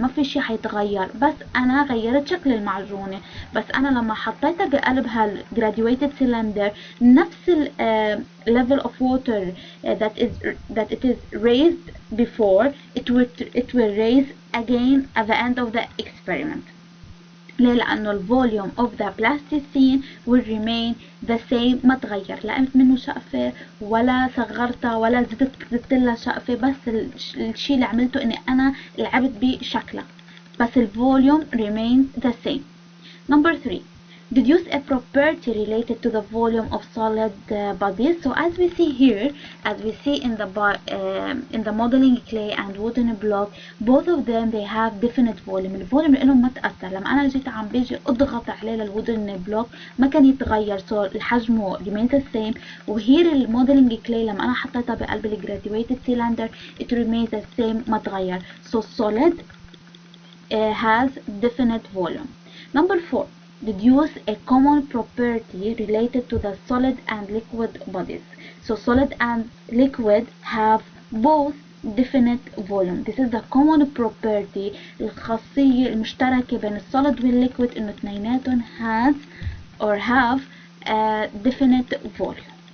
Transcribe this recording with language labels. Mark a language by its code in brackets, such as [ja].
[ar] ما في شي حيتغير، بس أنا غيرت شكل المعجونة. بس أنا لما حطيتها بقلب [en] graduated cylinder [ar] نفس [en] level of water that it is raised before, it will raise again at the end of the experiment. [ar] ليه؟ لأنه ال [en] volume of the plasticine will remain the same، [ar] ما تغير، لا قمت منه شقفة ولا صغرتها ولا زدت لها شقفة، بس الشي اللي عملته إني أنا لعبت بشكلها، بس ال [en] volume remains the same. Number 3. Deduce a property related to the volume of solid bodies. So as we see here, as we see in the modeling clay and wooden block, both of them they have definite volume. [ar] الفوليوم لهم ما تأثر. لما أنا جيت عم بيجي أضغط عليه للwooden block ما كان يتغير، so حجمه [en] remains the same. [ar] وهير الموديلنج clay لما أنا حطيتها بقلب graduated cylinder [en] it remains the same، [ar] ما تغير. [en] So solid has definite volume. Number 4. Deduce a common property related to the solid and liquid bodies. So solid and liquid have both definite volume. This is the common property. [ar] الخاصية المشتركة بين الsolid والliquid إنه اثنيناتهم [en] has or have a definite volume.